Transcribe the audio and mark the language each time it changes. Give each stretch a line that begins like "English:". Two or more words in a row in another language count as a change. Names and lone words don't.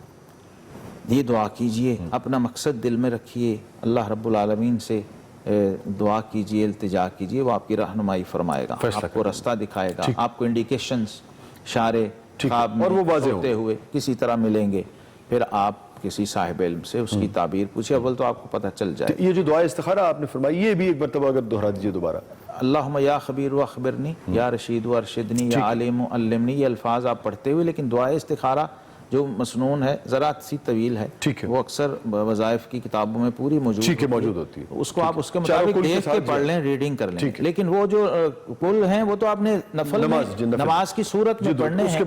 Urdu: یہ دعا کیجئے، اپنا مقصد دل میں رکھیے، اللہ رب العالمین سے دعا کیجئے، التجا کیجئے، وہ آپ کی رہنمائی فرمائے گا، آپ کو رستہ دکھائے گا، آپ کو انڈیکیشنز، اشارے خواب میں ہوتے ہوئے کسی طرح ملیں گے. پھر آپ کسی صاحب علم سے اس کی تعبیر پوچھے، اول تو آپ کو پتہ چل جائے. یہ جو دعا استخارہ آپ نے فرمائی، یہ بھی ایک مرتبہ اگر دہرا دیجئے دوبارہ.
Arabic: اللہم یا خبیر و اخبرنی، یا رشید و ارشدنی، یا عالم و علمنی.
Urdu: یہ الفاظ آپ پڑھتے ہوئے، لیکن دعا استخارہ جو مسنون ہے ذرا سی طویل ہے، وہ اکثر وظائف کی کتابوں میں پوری موجود ہوتی ہے. اس کو آپ اس کے مطابق دیکھ کے پڑھ لیں، ریڈنگ کر لیں. لیکن وہ جو کل ہیں وہ تو آپ نے نفل نماز کی صورت میں پڑھنے ہیں.